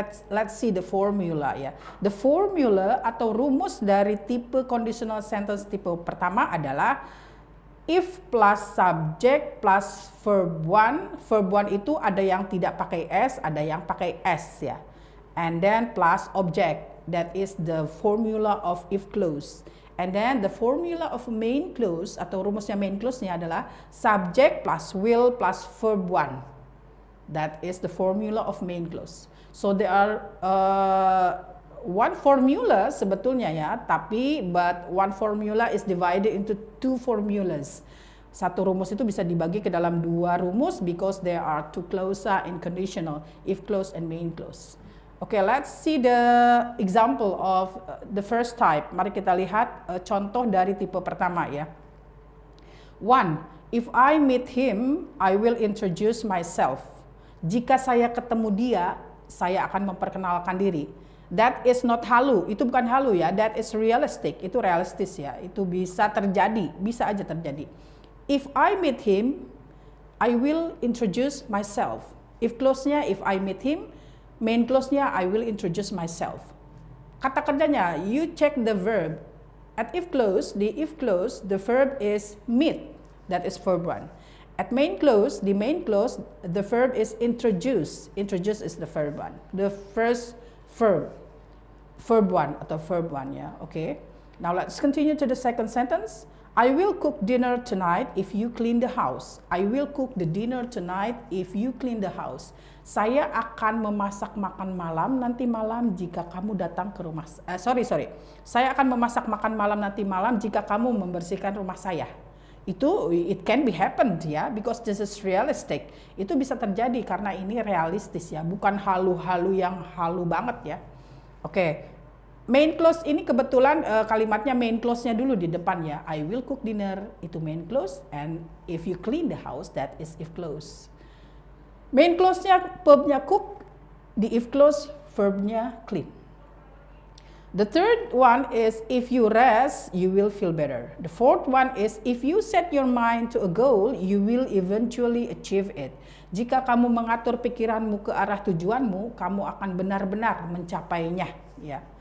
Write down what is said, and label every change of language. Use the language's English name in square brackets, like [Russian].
[English] Let's see the formula ya. The formula [Indonesian] atau rumus dari tipe [English] conditional sentence [Indonesian] tipe pertama adalah [English] if plus subject plus verb 1. [Indonesian] Verb 1 itu ada yang tidak pakai s, ada yang pakai s ya. [English] And then plus object, that is the formula of if clause. And then the formula of main clause [Indonesian] atau rumusnya main clause-nya adalah [English] subject plus will plus verb 1. That is the formula of main clause. So there are one formula [Indonesian] sebetulnya [English] ya, but one formula is divided into two formulas. [Indonesian] Satu rumus itu bisa dibagi ke dalam dua rumus [English] because there are two clauses in conditional, if clause and main clause. Okay, let's see the example of the first type. [Indonesian] Mari kita lihat contoh dari tipe pertama ya. 1. [English] If I meet him, I will introduce myself. [Indonesian] Jika saya ketemu dia, saya akan memperkenalkan diri. [English] That is not halu, [Indonesian] itu bukan halu ya. [English] That is realistic, [Indonesian] itu realistis ya. Itu bisa terjadi, bisa aja terjadi. [English] If I meet him, I will introduce myself. If clause-nya, if I meet him, main clause-nya, I will introduce myself. [Indonesian] Kata kerjanya, [English] you check the verb. At if clause, the verb is meet. That is verb 1. At main clause, the verb is introduce. Introduce is the verb 1. The first verb. Verb 1 atau verb 1 ya. Okay. Now let's continue to the second sentence. I will cook dinner tonight if you clean the house. I will cook the dinner tonight if you clean the house. [Indonesian] Saya akan memasak makan malam nanti malam jika kamu datang ke rumah. Saya akan memasak makan malam nanti malam jika kamu membersihkan rumah saya. Itu [English] it can be happened ya, because this is realistic. [Indonesian] Itu bisa terjadi karena ini realistis ya, bukan halu-halu yang halu banget ya. Oke. Main clause ini kebetulan kalimatnya main clause-nya dulu di depan ya. [English] I will cook dinner, itu main clause, and if you clean the house, that is if clause. [Indonesian] Main clause-nya verb-nya cook, di if clause verb-nya clean. [English] The third one is if you rest, you will feel better. The fourth one is if you set your mind to a goal, you will eventually achieve it. [Indonesian] Jika kamu mengatur pikiranmu ke arah tujuanmu, kamu akan benar-benar mencapainya, ya.